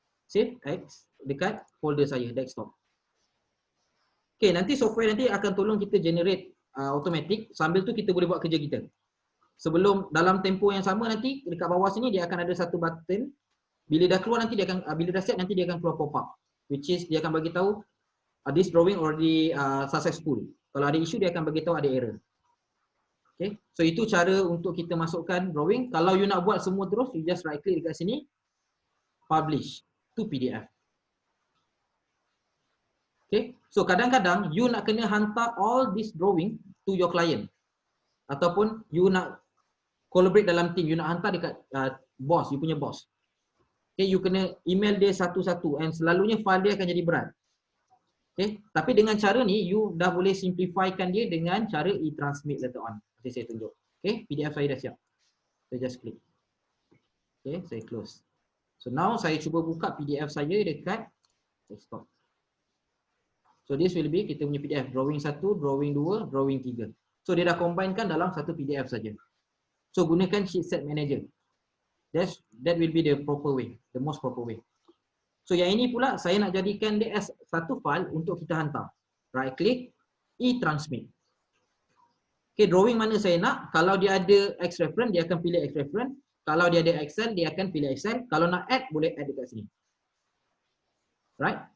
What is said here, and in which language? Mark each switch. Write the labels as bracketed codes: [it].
[ms] Save X dekat folder saya, desktop. Okay, nanti software nanti akan tolong kita generate automatic. Sambil tu kita boleh buat kerja kita. Sebelum dalam tempoh yang sama nanti dekat bawah sini dia akan ada satu button. Bila dah keluar nanti dia akan, bila dah set nanti dia akan keluar pop up. Which is dia akan bagi tahu [en] this drawing already successful. [ms] Kalau ada issue dia akan bagi tahu ada error. Okay, so itu cara untuk kita masukkan drawing. Kalau you nak buat semua terus, you just right click dekat sini, [en] publish to PDF. [ms] Okay, so kadang-kadang you nak kena hantar [en] all this drawing to your client. [ms] Ataupun you nak collaborate dalam team, you nak hantar dekat boss, you punya boss. Okay, you kena email dia satu-satu and selalunya file dia akan jadi berat. Okay, tapi dengan cara ni, you dah boleh simplifykan dia dengan cara e-transmit later on. Nanti saya tunjuk. Okay, PDF saya dah siap. Saya just klik. Okay, saya close. So now saya cuba buka PDF saya dekat desktop. [en] So this will be [ms] kita punya PDF, drawing 1, drawing 2, drawing 3. So dia dah combinekan dalam satu PDF saja. So gunakan sheet set manager. [en] That will be the proper way, the most proper way. [ms] So yang ini pula saya nak jadikan dia as satu file untuk kita hantar. Right click, e-transmit. Okay, drawing mana saya nak, kalau dia ada X reference, dia akan pilih X reference. Kalau dia ada Excel, dia akan pilih Excel. Kalau nak add, boleh add dekat sini. Right?